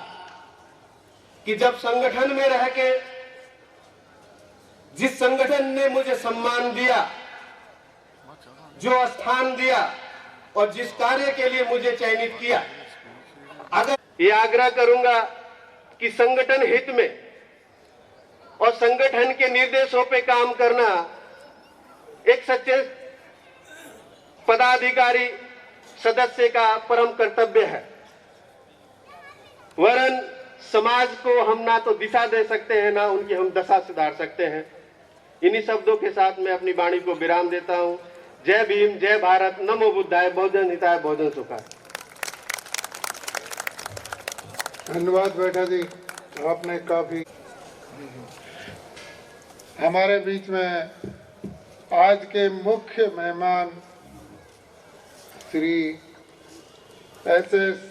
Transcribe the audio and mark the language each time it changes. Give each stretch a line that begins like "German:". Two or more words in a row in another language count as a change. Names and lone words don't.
Hindi: कि जब संगठन में रह के जिस संगठन ने मुझे सम्मान दिया, जो स्थान दिया और जिस कार्य के लिए मुझे चयनित किया, अगर ये आग्रह करूंगा कि संगठन हित में और संगठन के निर्देशों पे काम करना एक सच्चे पदाधिकारी सदस्य का परम कर्तव्य है। वरन समाज को हम ना तो दिशा दे सकते हैं, ना उनकी हम दशा सुधार सकते हैं। इन्हीं शब्दों के साथ मैं अपनी वाणी को विराम देता हूं। जय भीम, जय भारत,
Pali: नमो बुद्धाय, बहुजन हिताय, बहुजन सुखाय।
Hindi: धन्यवाद बेटा जी, आपने काफी हमारे बीच में आज के मुख्य मेहमान श्री एस.एस.